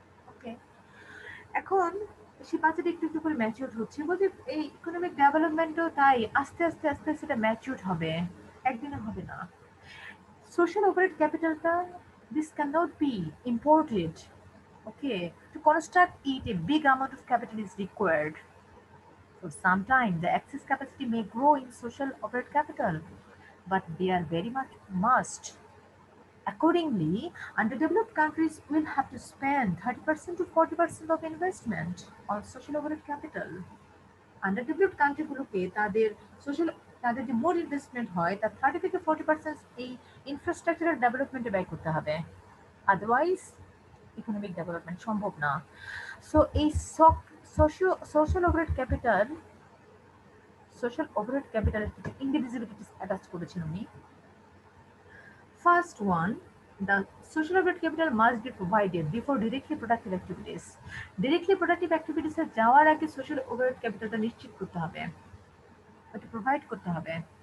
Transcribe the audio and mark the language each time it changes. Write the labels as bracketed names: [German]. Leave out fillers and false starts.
[Bangla] ওকে, এখন সে বাচ্চাটা একটু একটু করে ম্যাচিউর হচ্ছে বলতে এই ইকোনমিক ডেভেলপমেন্টও তাই আস্তে আস্তে আস্তে আস্তে এটা ম্যাচিউর হবে, একদিনে হবে না। [English] Social overhead ক্যাপিটালটা, this can not be imported. Okay, to construct it a big amount of capital is required. So sometimes the excess capacity may grow in social overhead capital, but they are very much must. Accordingly, underdeveloped countries will have to spend 30% to 40% of investment on social overhead capital. [Bangla] আন্ডারডেভেলপড কান্ট্রিগুলোকে social তাদের যে মোট investment হয় তার 30 থেকে 40% এই infrastructural ডেভেলপমেন্টে ব্যয় করতে হবে। আদারওয়াইজ ইকোনমিক ডেভেলপমেন্ট সম্ভব না। সো এই social overhead capital, social overhead ক্যাপিটালের কিছু ইন্ডিভিজিবিলিটিস অ্যাটাচ করেছেন উনি। [English] First one, the social overhead capital must be provided before directly productive activities. [Bangla] Directly productive activities এ যাওয়ার আগে social overhead capitalটা নিশ্চিত করতে হবে, ওটা প্রোভাইড করতে হবে।